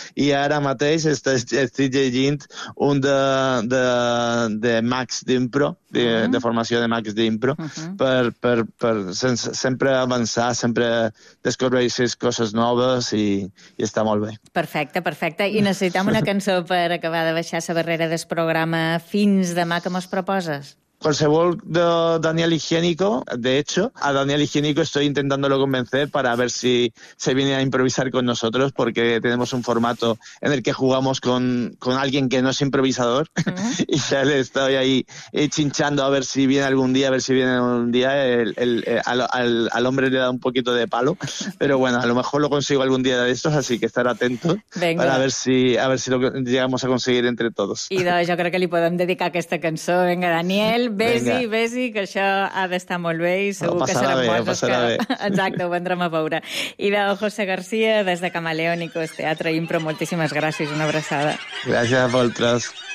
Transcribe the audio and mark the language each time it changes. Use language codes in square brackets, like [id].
[ca] I ara mateix estic llegint un de Max d'impro, de formació de Max d'impro, per sempre avançar, sempre descobrir les coses noves i està molt bé. Perfecte, perfecte. I necessitem una cançó per acabar de baixar la barrera del programa. Fins demà, que mos proposes? [es] qualsevol Daniel Higiénico, de hecho, a Daniel Higiénico estoy intentándolo convencer para ver si se viene a improvisar con nosotros, porque tenemos un formato en el que jugamos con alguien que no es improvisador, y ya le estoy ahí chinchando a ver si viene algún día, a ver si viene algún día. Al hombre le da un poquito de palo, pero bueno, a lo mejor lo consigo algún día de estos, así que estar atento. Venga. Para a ver si lo llegamos a conseguir entre todos. [ca] I doncs, jo crec que li podem dedicar aquesta cançó. Vinga, Daniel, ves-hi, que això ha d'estar molt bé i segur que seran coses que... Exacte, ho vendrem a veure. I de José García, des de Camaleónicos, Teatre Impro, moltíssimes gràcies, una abraçada. Gràcies a vosaltres.